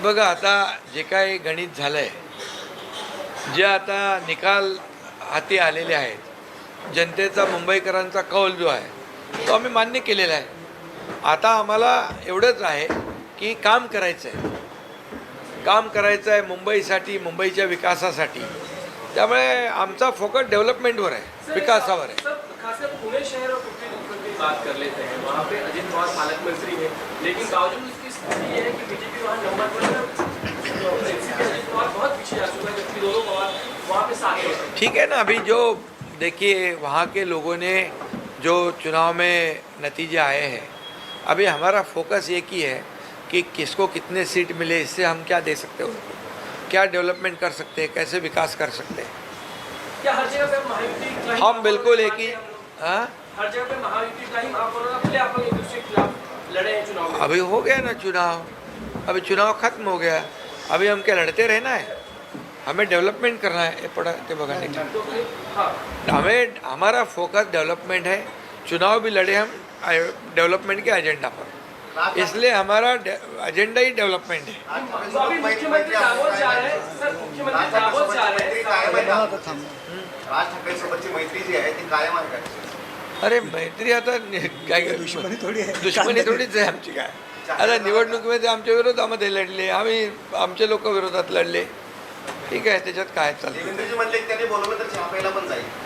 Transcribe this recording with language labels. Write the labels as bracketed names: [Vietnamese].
[Marathi] बघा, आता जे काही गणित झालं आहे, जे आता निकाल हाती आलेले आहेत, जनतेचा मुंबईकरांचा कौल जो आहे तो आम्ही मान्य केलेला आहे. आता आम्हाला एवढंच आहे की काम करायचं आहे मुंबईसाठी, मुंबईच्या विकासासाठी. त्यामुळे आमचा फोकस डेव्हलपमेंटवर आहे, विकासावर आहे. [Hindi] सर, खासकर पुणे शहर और कुछ मुख्यमंत्री बात कर लेते हैं, वहाँ पे अजित पवार पालक मंत्री हैं, लेकिन बावजूद उसकी स्थिति ये है कि बीजेपी वहाँ नंबर 1 है, एनसीपी अजित पवार बहुत पीछे जा चुका है, जबकि दोनों पवार वहाँ पे साथ हैं. ठीक है ना. अभी जो देखिए वहाँ के लोगों ने जो चुनाव में नतीजे आए हैं, अभी हमारा फोकस एक ही है कि किसको कितने सीट मिले, इससे हम क्या दे सकते हैं उनको, क्या डेवलपमेंट कर सकते हैं, कैसे विकास कर सकते हैं. क्या हर जगह पे महायुति का ही हम बिल्कुल एक ही हाँ हर जगह पे महायुति का ही आप और अपने आप एक दूसरे के खिलाफ लड़े हैं चुनाव में? अभी हो गया ना चुनाव, अभी चुनाव खत्म हो गया, अभी हम क्या लड़ते रहना है, हमें डेवलपमेंट करना है. ये पड़ा ते बघा नहीं, तो फिर हाँ, हमारा फोकस डेवलपमेंट है. चुनाव भी लड़े हम डेवलपमेंट के एजेंडा पर, इसलिए हमारा एजेंडा ही डेवलपमेंट है. तो अभी मुख्यमंत्री दावोस जा रहे हैं सर, मुख्यमंत्री दावोस जा रहे हैं. [Marathi] राज ठाकरे सोबतची मैत्री जी आहे ती कायम आहे का? अरे मैत्री आता काय दुश्मनी थोडी आहे. दुश्मनी थोडीच आहे आमची. काय आता निवडणुकीमध्ये आमच्या विरोधामध्ये लढले, आम्ही आमचे लोक विरोधात लढले, ठीक आहे, त्याच्यात काय चालतं. देवेंद्रजी म्हणले की त्यांनी बोलवलं तर चहा प्यायला पण जाईल.